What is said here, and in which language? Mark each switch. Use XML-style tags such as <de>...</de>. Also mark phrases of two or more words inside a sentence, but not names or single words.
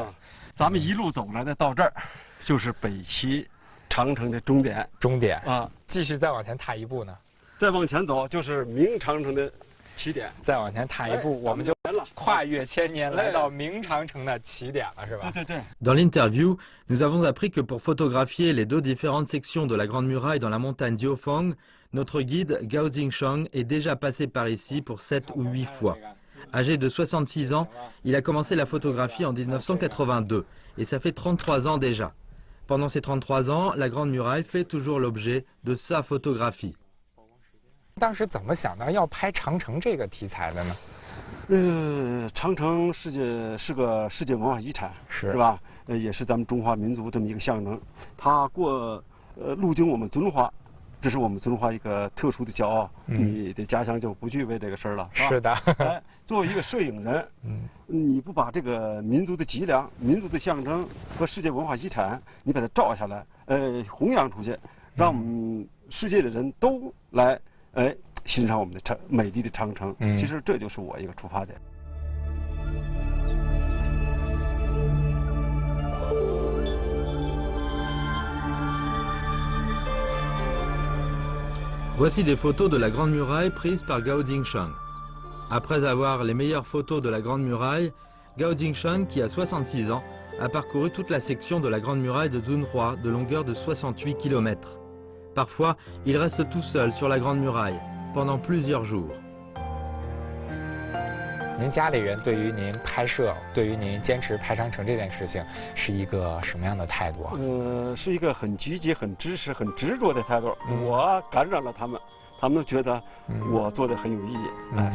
<zh>咱们一路走来的到这儿，就是北齐长城的终点。终点啊，继续再往前踏一步呢。再往前走就是明长城的起点，再往前踏一步，我们就跨越千年来到明长城的起点了，是吧？对。</zh> <fr>Dans l'interview, nous avons appris que pour photographier les 2 différentes sections de la Grande Muraille dans la montagne Jiufeng, notre guide Gao Jingsheng est déjà passé par ici pour 7 ou 8 fois. Âgé de 66 ans, il a commencé la photographie en 1982 et ça fait 33 ans déjà. Pendant ces 33 ans, la Grande Muraille fait toujours l'objet de sa photographie.</fr> <zh>当时怎么想到要拍长城这个题材的呢？长城是个世界文化遗产，是吧？也是咱们中华民族这么一个象征。它路经我们遵化，这是我们遵化一个特殊的骄傲。你的家乡就不具备这个事儿了。是的。作为一个摄影人，你不把这个民族的脊梁、民族的象征和世界文化遗产，你把它照下来，弘扬出去，让我们世界的人都来。欣赏我们的美丽的长城，其实这就是我一个出发点。</zh> <fr>Voici des photos de la Grande Muraille prises par Gao Jingsheng. Après avoir les meilleures photos de la Grande Muraille, Gao Jingsheng, qui a 66 ans, a parcouru toute la section de la Grande Muraille de Dunhua de longueur de 68 km. Parfois, il reste tout seul sur la Grande Muraille pendant plusieurs jours.</fr> <zh>您家里人对于您拍摄，对于您坚持拍长城这件事情，是一个什么样的态度啊？是一个很积极、很支持、很执着的态度。我感染了他们，他们都觉得我做的很有意义。</zh>